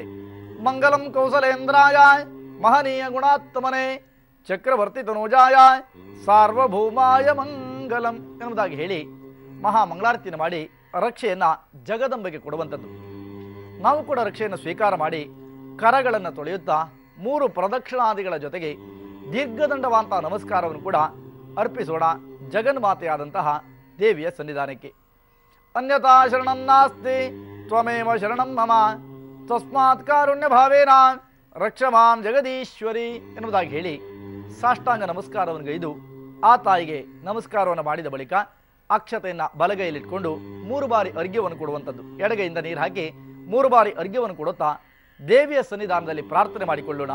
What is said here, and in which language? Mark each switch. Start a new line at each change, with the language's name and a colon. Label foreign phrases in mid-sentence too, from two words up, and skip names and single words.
Sanskrit: ಮಂಗಲಂ ಕೌಸಲೇಂದ್ರಾಯ ಮಹನೀಯ ಗುಣಾತ್ಮನೆ ಚಕ್ರವರ್ತಿ ತನೂಜಾಯ ಸಾರ್ವಭೌಮಾಯ ಮಂಗಲಂ
Kannada: ಎನ್ನುವುದಾಗಿ ಹೇಳಿ ಮಹಾ ಮಂಗಳಾರತಿಯನ್ನು ಮಾಡಿ ರಕ್ಷೆಯನ್ನು ಜಗದಂಬೆಗೆ ಕೊಡುವಂಥದ್ದು. ನಾವು ಕೂಡ ರಕ್ಷೆಯನ್ನು ಸ್ವೀಕಾರ ಮಾಡಿ ಕರಗಳನ್ನು ತೊಳೆಯುತ್ತಾ 3 ಪ್ರದಕ್ಷಿಣಾದಿಗಳ ಜೊತೆಗೆ ದೀರ್ಘದಂಡವಾಂತ ನಮಸ್ಕಾರವನ್ನು ಕೂಡ ಅರ್ಪಿಸೋಣ ಜಗನ್ಮಾತೆಯಾದಂತಹ ದೇವಿಯ ಸನ್ನಿಧಾನಕ್ಕೆ.
Sanskrit: ಅನ್ಯಥಾ ಶರಣಂ ನಾಸ್ತಿ ತ್ವಮೇವ ಶರಣಂ ಮಮ ತಸ್ಮಾತ್ ಕಾರುಣ್ಯ ಭಾವೇನ ರಕ್ಷಮಾಂ ಜಗದೀಶ್ವರಿ
Kannada: ಎನ್ನುವುದಾಗಿ ಹೇಳಿ ಸಾಷ್ಟಾಂಗ ನಮಸ್ಕಾರವನ್ನು ಗೈದು ಆ ತಾಯಿಗೆ ನಮಸ್ಕಾರವನ್ನು ಮಾಡಿದ ಬಳಿಕ ಅಕ್ಷತೆಯನ್ನು ಬಲಗೈಯಲ್ಲಿಟ್ಕೊಂಡು 3 ಬಾರಿ ಅರ್ಘ್ಯವನ್ನು ಕೊಡುವಂಥದ್ದು. ಎಡಗೈಯಿಂದ ನೀರು ಹಾಕಿ 3 ಬಾರಿ ಅರ್ಘ್ಯವನ್ನು ಕೊಡುತ್ತಾ ದೇವಿಯ ಸನ್ನಿಧಾನದಲ್ಲಿ ಪ್ರಾರ್ಥನೆ ಮಾಡಿಕೊಳ್ಳೋಣ.